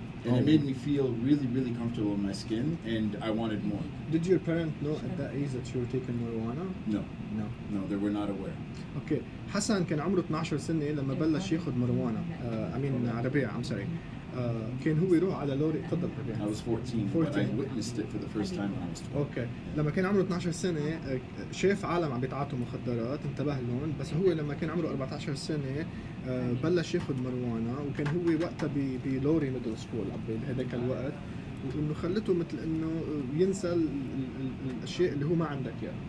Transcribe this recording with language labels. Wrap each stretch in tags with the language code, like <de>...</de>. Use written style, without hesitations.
<en>And it made me feel really, really comfortable in my skin, and I wanted more. Did your parents know at that age that you were taking marijuana? No, they were not aware.</en> <ar>اوكي. حسن كان عمره 12 سنة لما بلش ياخذ marijuana.</ar> <en>ربيع I'm sorry.</en> <ar>كان هو يروح على لوري. تفضل ربيع.</ar> <en>I was 14, but I witnessed it for the first time when I was 12.</en> <ar>اوكي. لما كان عمره 12 سنة شاف عالم عم بيتعاطوا مخدرات، انتبه لهم. بس هو لما كان عمره 14 سنة بلش ياخذ marijuana، وكان هو وقتها بلوري ميدل سكول بهذاك الوقت، وانه خلته مثل انه ينسى الاشياء اللي هو ما عندك اياها.</ar>